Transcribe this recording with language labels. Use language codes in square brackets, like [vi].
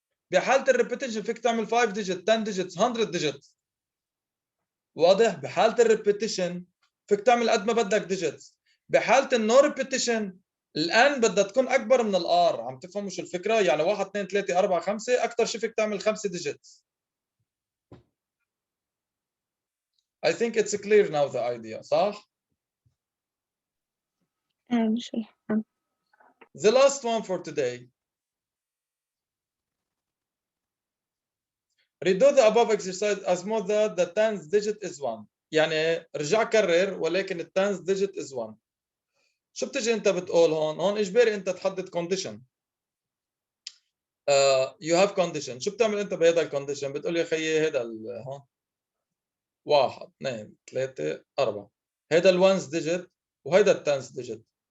[ar] بحاله الريبيتيشن فيك تعمل 5 ديجيت 10 ديجيت 100 ديجيت. واضح؟ بحاله الريبيتيشن فيك تعمل قد ما بدك ديجيتس. بحاله النو ريبيتيشن الان بدها تكون اكبر من الار. عم تفهموا شو الفكره؟ يعني 1 2 3 4 5 اكثر شيء فيك تعمل 5 ديجيتس. [en] I think it's clear now the idea [ar] صح؟ مش فاهم. [en] The last one for today. Redo the above exercise as more that the tens digit is 1. [ar] يعني رجع كرر ولكن ال [en] tens digit is 1. [ar] شو بتجي انت بتقول هون؟ هون اجباري انت تحدد condition. [en] You have condition. [ar] شو بتعمل انت بهذا الكونديشن؟ بتقول يا خيي هذا هون 1 2 3 4 هذا الونز ديجيت وهيدا التنس ديجيت.